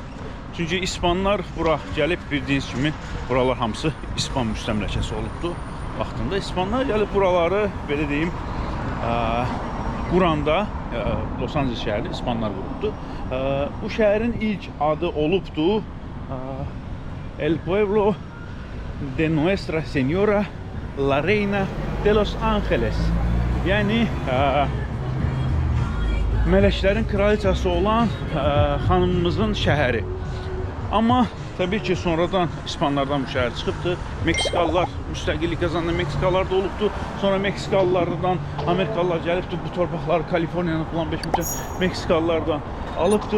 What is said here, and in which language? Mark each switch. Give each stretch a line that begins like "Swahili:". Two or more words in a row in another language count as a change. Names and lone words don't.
Azerbaijani: Çünki İspanlar bura gəlib, bildiyiniz kimi buralar hamısı İspan müstəmləkəsi olubdu. Vaxtında İspanlar gəlib buraları belə deyim quranda Los Angeles şəhərini İspanlar qurubdu. Bu şəhərin ilk adı olubdu El Pueblo de Nuestra Señora la Reina de Los Angeles. Yəni mələklərin kraliçası olan xanımımızın şəhəri. Amma təbii ki sonradan İspanlardan bu şəhər çıxıbdı. Meksikalılar müstəqillik qazandı, Meksikalılar da olubdu. Sonra Meksikalılardan Amerikalılar gəlibdi, bu torpaqları Kaliforniyanın falan beşmişə Meksikalılardan alıbdı.